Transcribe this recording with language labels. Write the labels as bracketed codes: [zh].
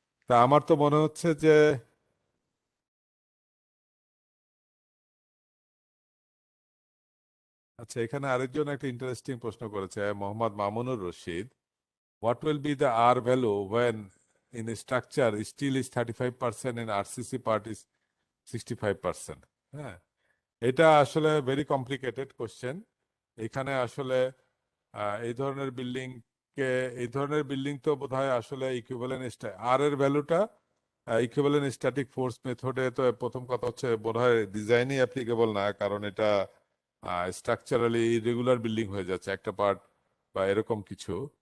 [bn] তা আমার তো মনে হচ্ছে যে আচ্ছা, এখানে আরেকজন একটা ইন্টারেস্টিং প্রশ্ন করেছে, Mohammad Mamunur Rashid. [en] What will be the R value when in a structure steel is 35% and RCC part is 65%? [bn] হ্যাঁ, এটা আসলে ভেরি কমপ্লিকেটেড কোশ্চেন। এখানে আসলে এই ধরনের বিল্ডিং কে, এই ধরনের বিল্ডিং তো বোধহয় আসলে ইকুইভ্যালেন্ট আর এর ভ্যালুটা ইকুইভ্যালেন্ট স্ট্যাটিক ফোর্স মেথডে, তো প্রথম কথা হচ্ছে বোধহয় ডিজাইনই অ্যাপ্লিকেবল না, কারণ এটা স্ট্রাকচারালি ইরেগুলার বিল্ডিং হয়ে যাচ্ছে একটা পার্ট বা এরকম কিছু।